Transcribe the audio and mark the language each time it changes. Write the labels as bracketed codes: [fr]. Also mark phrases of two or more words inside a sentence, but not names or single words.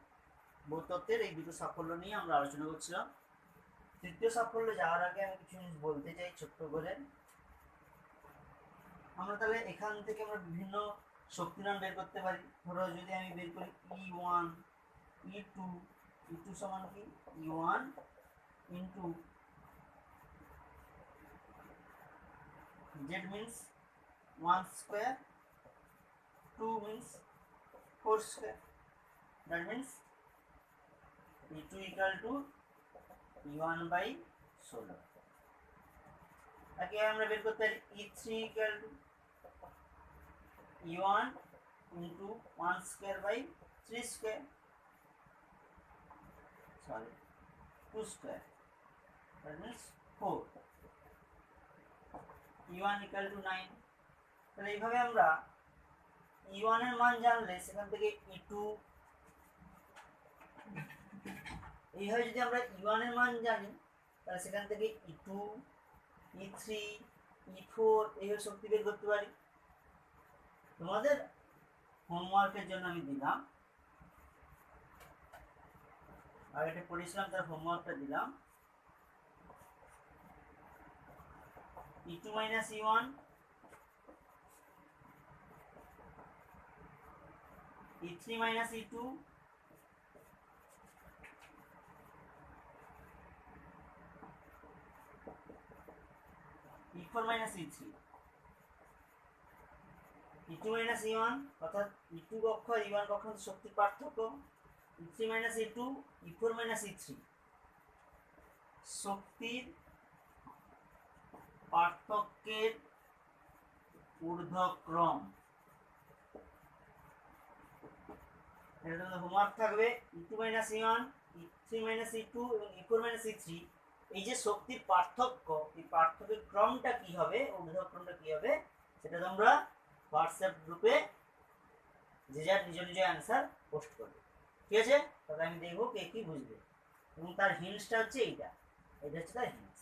[bn] ভৌতত্ত্বের এই দুটো সাফল্য নিয়ে আমরা আলোচনা করছিলাম। তৃতীয় সাফল্য যাওয়ার আগে আমি কিছু জিনিস বলতে চাই ছোট্ট করে। আমরা তাহলে এখান থেকে আমরা বিভিন্ন শক্তিমান বের করতে পারি। ধরো যদি আমি বের করি E1 E2, E2 সমান কি E1 ইন্টু Z [en] means 1 square, 2 means 4 square. That means E2 equal to E1 by 16. [bn] তাকে আমরা বের করতে পারি [en] E3 equal to E1 into 1 square by 3 square, sorry 2 square, that means 4. E1 equal to 9. [bn] তাহলে এইভাবে আমরা E1 এর মান জানলে সেখান থেকে E2, এইভাবে যদি আমরা E1 এর মান জানি তাহলে সেখান থেকে E2, E3, E4 এইভাবে শক্তি বের করতে পারি। তোমাদের হোমওয়ার্কের জন্য আমি দিলাম, আগেটা পড়েছিলাম তার হোমওয়ার্কটা দিলাম। [en] E2 minus E1 E3 minus E2 E4 minus E3 E2 minus E1 [bn] অর্থাৎ E2 কক্ষ আর E1 কক্ষ শক্তির পার্থক্য, [en] E3 minus E2 E4 minus E3 [bn] শক্তির পার্থক্যের ঊর্ধ্বক্রম। এটা হোমওয়ার্ক থাকবে। [en] E2 minus E1 E3 minus E2 [bn] এবং [en] E4 minus E3 [bn] এই যে শক্তির পার্থক্য, এই পার্থক্যের ক্রমটা কি হবে, ঊর্ধ্বক্রমটা কি হবে, সেটা তোমরা হোয়াটসঅ্যাপ গ্রুপে যে যার নিজ নিজ অ্যান্সার পোস্ট করবে। ঠিক আছে? তাহলে আমি দেখবো কে কি বুঝবে, এবং তার হিন্টসটা হচ্ছে এইটা, এটা হচ্ছে তার হিন্টস।